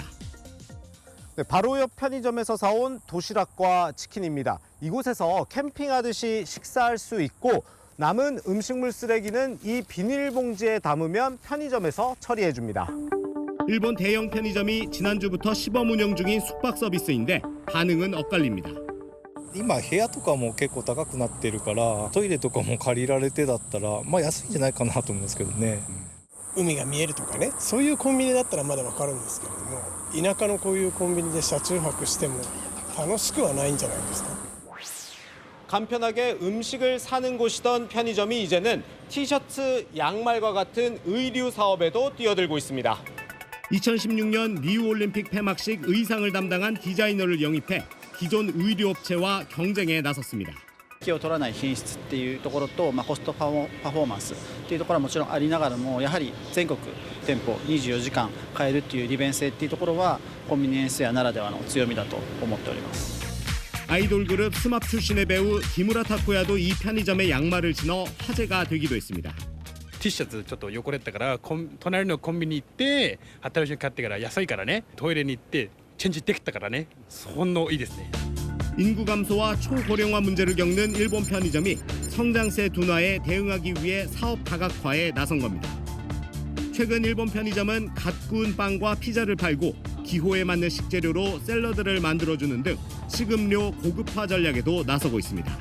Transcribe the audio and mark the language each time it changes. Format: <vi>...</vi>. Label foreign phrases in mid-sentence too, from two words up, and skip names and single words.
<ko>네, 바로 옆 편의점에서 사온 도시락과 치킨입니다. 이곳에서 캠핑하듯이 식사할 수 있고 남은 음식물 쓰레기는 이 비닐봉지에 담으면 편의점에서 처리해줍니다. 일본 대형 편의점이 지난주부터 시범 운영 중인 숙박 서비스인데 반응은 엇갈립니다.</ko> <ja>今部屋とかも結構高くなってるからトイレとかも借りられてだったら安いんじゃないかなと思うんですけどね。海が見えるとかね、そういうコンビニだったらまだわかるんですけれども、田舎のこういうコンビニで車中泊しても楽しくはないんじゃないですか。</ja> <ko>간편하게 음식을 사는 곳이던 편의점이 이제는 티셔츠, 양말과 같은 의류 사업에도 뛰어들고 있습니다. 2016년 리우올림픽 폐막식 의상을 담당한 디자이너를 영입해 기존 의류 업체와 경쟁에 나섰습니다.</ko> <ja>気を取らない品質っていうところと、コストパフォーマンスっていうところはもちろんありながらも、やはり全国店舗24時間買えるっていう利便性っていうところはコンビニエンス屋ならではの強みだと思っております。</ja> <ko>아이돌 그룹 스맙 출신의 배우 기무라 타쿠야도 이 편의점에 양말을 신어 화제가 되기도 했습니다.</ko> <ja>T シャツちょっと汚れたから隣のコンビニ行って新しいの買ってから安いからねトイレに行ってチェンジできたからねそんないいですね.</ja> <ko>인구 감소와 초고령화 문제를 겪는 일본 편의점이 성장세 둔화에 대응하기 위해 사업 다각화에 나선 겁니다. 최근 일본 편의점은 갓 구운 빵과 피자를 팔고 기호에 맞는 식재료로 샐러드를 만들어주는 등 식음료 고급화 전략에도 나서고 있습니다.</ko>